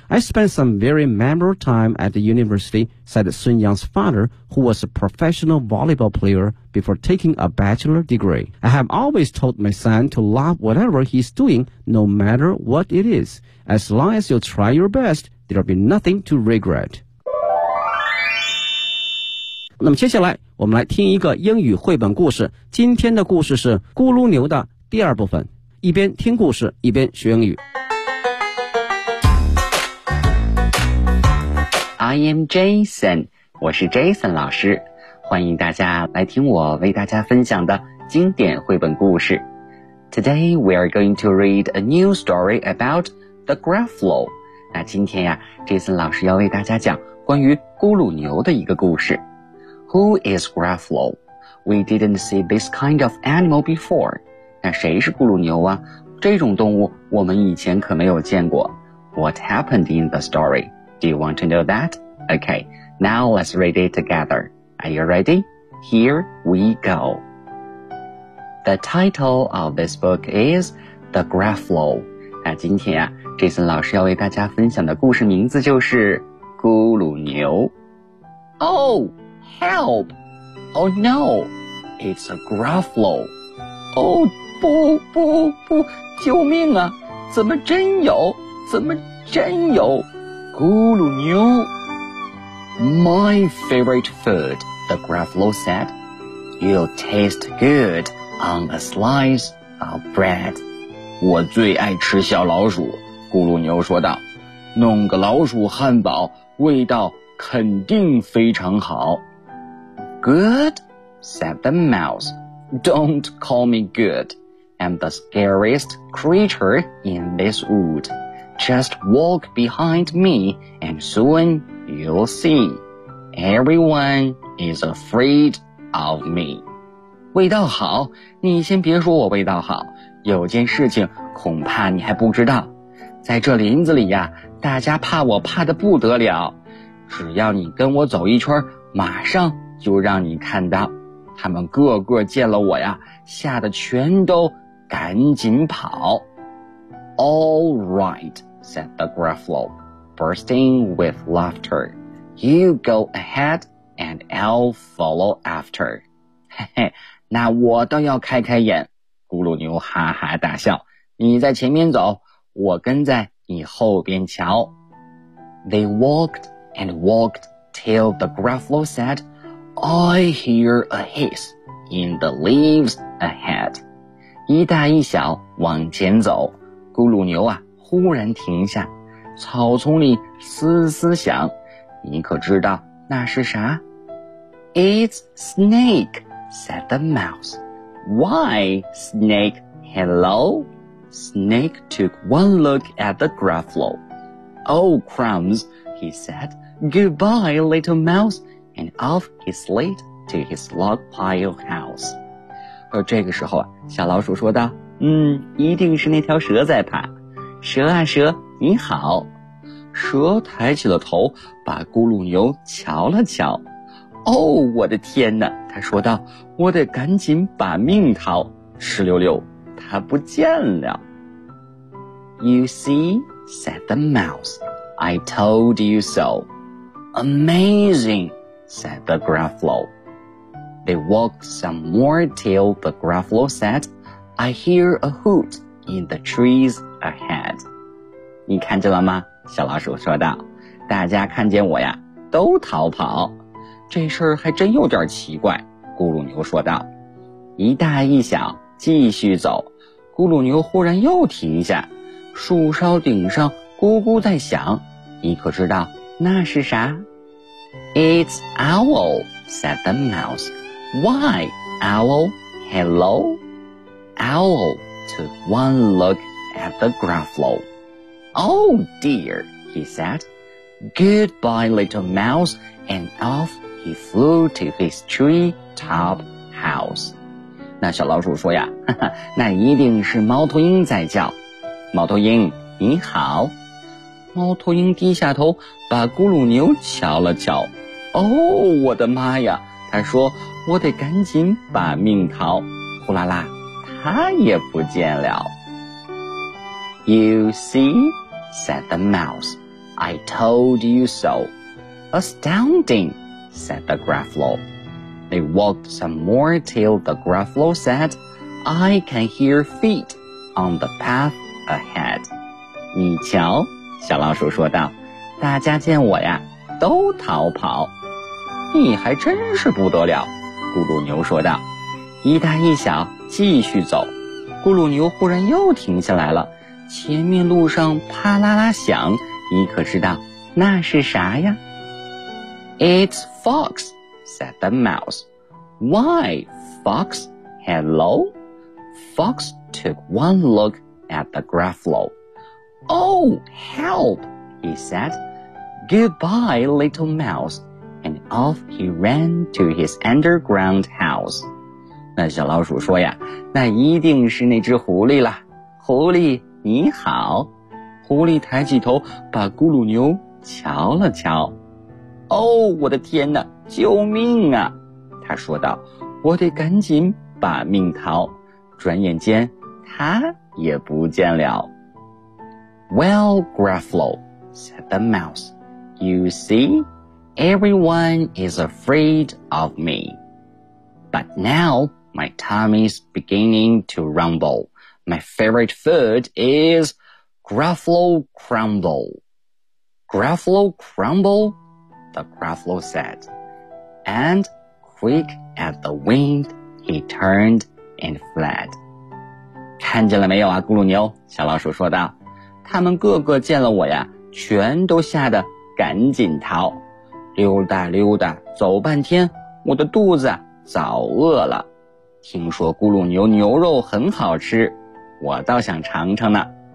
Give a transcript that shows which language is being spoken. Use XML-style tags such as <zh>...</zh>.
<en>I spent some very memorable time at the university, said Sun Yang's father, who was a professional volleyball player before taking a bachelor degree. I have always told my son to love whatever he's doing, no matter what it is. As long as you try your best, there'll be nothing to regret.</en> <zh>那么接下来我们来听一个英语绘本故事。今天的故事是咕噜牛的第二部分。一边听故事一边学英语。</zh> <en>I am Jason,</en> <zh>我是 Jason 老师，欢迎大家来听我为大家分享的经典绘本故事。</zh> <en>Today we are going to read a new story about the Gruffalo.</en> <zh>那今天呀 ,Jason 老师要为大家讲关于咕噜牛的一个故事。</zh> <en>Who is Gruffalo? We didn't see this kind of animal before.</en> <zh>那谁是咕噜牛啊？这种动物我们以前可没有见过。</zh> <en>What happened in the story? Do you want to know that? Okay, now let's read it together. Are you ready? Here we go. The title of this book is The Gruffalo.</en> <zh>那今天啊 ,Jason 老师要为大家分享的故事名字就是咕噜牛。</zh> <en>Oh, help! Oh no, it's a Gruffalo.</en> <zh>Oh, 不不不,救命啊,怎么真有? 怎么真有?</zh> <en>咕噜牛。My favorite food, the Gruffalo said. You'll taste good on a slice of bread.</en> <zh>我最爱吃小老鼠，咕噜牛说道。弄个老鼠汉堡，味道肯定非常好。</zh> <en>Good, said the mouse. Don't call me good. I'm the scariest creature in this wood. Just walk behind me, and soon you'll see. Everyone is afraid of me.</en> <zh>味道好，你先别说我味道好，有件事情恐怕你还不知道。在这林子里呀，大家怕我怕得不得了。只要你跟我走一圈，马上就让你看到。他们个个见了我呀，吓得全都赶紧跑。</zh> <en>All right, said the Gruffalo, bursting with laughter. You go ahead and I'll follow after.</en> <zh>那我倒要开开眼，咕噜牛哈哈大笑。你在前面走，我跟在你后边瞧。</zh> <en>They walked and walked till the gruffalo said, I hear a hiss in the leaves ahead.</en> <zh>一大一小往前走，咕噜牛啊忽然停下，草丛里嘶嘶响，你可知道那是啥？</zh> <en>It's snake, said the mouse. Why, snake, hello? Snake took one look at the gruffalo. Oh, crumbs, he said. Goodbye, little mouse, and off he slid to his log pile house.</en> <zh>而这个时候啊，小老鼠说道，一定是那条蛇在爬。蛇啊蛇，你好。蛇抬起了头，把咕噜牛瞧了瞧。哦，我的天哪，他说道，我得赶紧把命逃。哧溜溜，它不见了。</zh> <en>You see, said the mouse, I told you so. Amazing, said the gruffalo. They walked some more till the gruffalo said, I hear a hoot in the trees ahead.</en> <zh>你看见了吗？小老鼠说道，大家看见我呀，都逃跑。这事儿还真有点奇怪，咕噜牛说道。一大一小继续走，咕噜牛忽然又停下，树梢顶上咕咕在响，你可知道那是啥？</zh> <en>It's owl, said the mouse. Why, owl, hello? Owl took one look at the gruffalo. Oh dear, he said. Goodbye, little mouse, and off he flew to his tree top house.</en> <zh>那小老鼠说呀，那一定是猫头鹰在叫。猫头鹰，你好。猫头鹰低下头，把咕噜牛瞧了瞧。哦，我的妈呀，他说，我得赶紧把命逃。呼啦啦，他也不见了。</zh> <en>You see, said the mouse, I told you so. Astounding, said the gruffalo. They walked some more till the gruffalo said, I can hear feet on the path ahead.</en> <zh>你瞧，小老鼠说道，大家见我呀，都逃跑。你还真是不得了，咕噜牛说道，一大一小继续走，咕噜牛忽然又停下来了。前面路上啪啦啦响，你可知道那是啥呀？</zh> <en>It's fox, said the mouse. Why, fox, hello? Fox took one look at the gruffalo. Oh, help, he said. Goodbye, little mouse. And off he ran to his underground house.</en> <zh>那小老鼠说呀，那一定是那只狐狸了。狐狸，你好。狐狸抬起头，把咕噜牛瞧了瞧。哦，我的天哪，救命啊，他说道，我得赶紧把命逃。转眼间他也不见了。</zh> <en>Well, gruffalo, said the mouse, you see, everyone is afraid of me. But now my tummy's beginning to rumble. My favorite food is gruffalo crumble. Gruffalo crumble, the gruffalo said. And quick as the wind, he turned and fled.</en> <zh>看见了没有啊，咕噜牛，小老鼠说道，他们个个见了我呀，全都吓得赶紧逃。溜达溜达走半天，我的肚子早饿了。听说咕噜牛牛肉很好吃，我倒想尝尝呢。</zh>